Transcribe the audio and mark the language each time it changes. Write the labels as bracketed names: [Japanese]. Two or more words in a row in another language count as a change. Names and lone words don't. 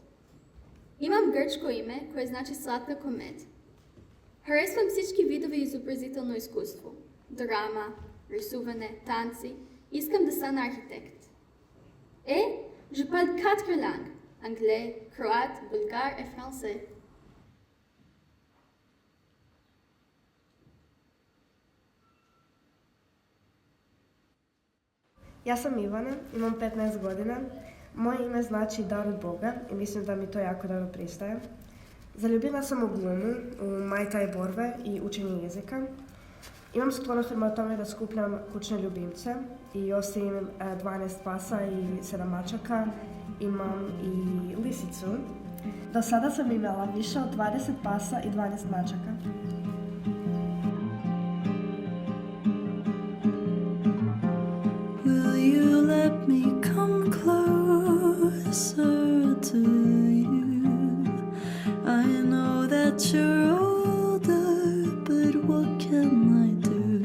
[Croatian] Imam grčko ime koje znači slatka ko med. [Bulgarian] Харесвам всички видове изобразително изкуство. Драма, рисуване, танци. Искам да стана архитект. [French] Je parle 4 langues. Anglais, croate, bulgare et français. [Croatian] Ja sam Ivana, imam 15 godina. Moje ime znači dar od Boga i mislim da mi to jako dobro pristaje. Zaljubila sam u glumu, u Muay Thai borbe i učenje jezika. Imam sklonost prema tome da skupljam kućne ljubimce i osim 12 pasa i 7 mačaka imam i lisicu. Do sada sam imala više od 20 pasa i 12 mačaka. [English] Will you let me come closer to you? I know that you're older, but what can I do?